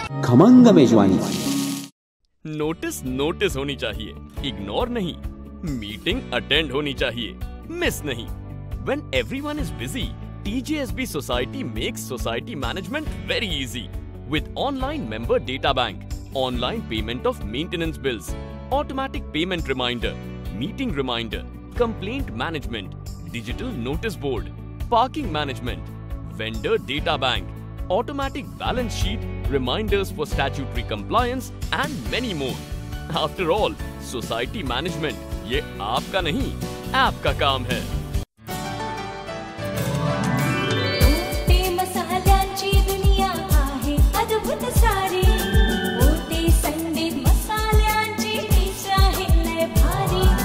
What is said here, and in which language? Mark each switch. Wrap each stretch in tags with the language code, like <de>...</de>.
<mr>खमंग मेजवानी.</mr> <hi>Notice notice होनी चाहिए, इग्नोर नहीं. मीटिंग अटेंड होनी चाहिए, मिस नहीं.</hi> <en>When everyone is busy, TJSB Society makes society management very easy. With online member data bank, online payment of maintenance bills, automatic payment reminder, meeting reminder, complaint management, digital notice board, parking management, vendor data bank, automatic balance sheet, reminders for statutory compliance and many more. After all, society management</en> <hi>ये आपका नहीं, app का काम है.</hi> <mr>मसाल्यांची दुनिया आहे अद्भुत सारी. मोठे संगीत मसाल्यांची टेस्ट आहे लय भारी.</mr>